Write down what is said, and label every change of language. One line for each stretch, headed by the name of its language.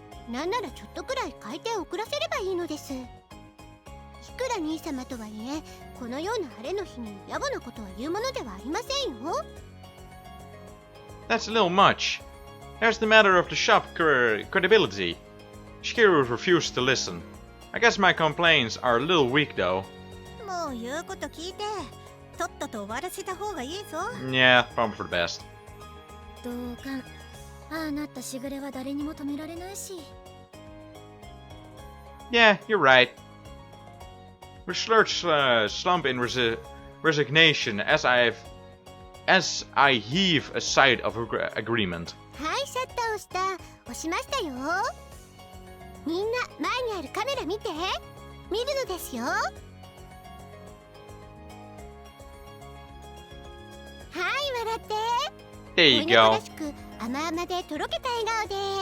Japanese: なんならちょっとくらい開店遅らせればいいのです。いくら兄様とはいえ、このような晴れの日に野暮なことは言うものではありませんよ。
English: That's a little much. There's the matter of the shop credibility. Shikiro refused to listen. I guess my complaints are a little weak though.
Japanese: もう言うこと聞いて、とっとと終わらせた方がいいぞ。
English: Yeah, probably for the best.
Japanese: どうか。ああなったしぐれは誰にも止められないし。
English: Yeah, you're right. Research slump in resignation as I heave a sigh of agreement.
Japanese: はい、シャッターを押しましたよ。みんな前にあるカメラ見て。見るのですよ。はい、笑って。
English: There you go.
Japanese: 甘々でとろけた笑顔で。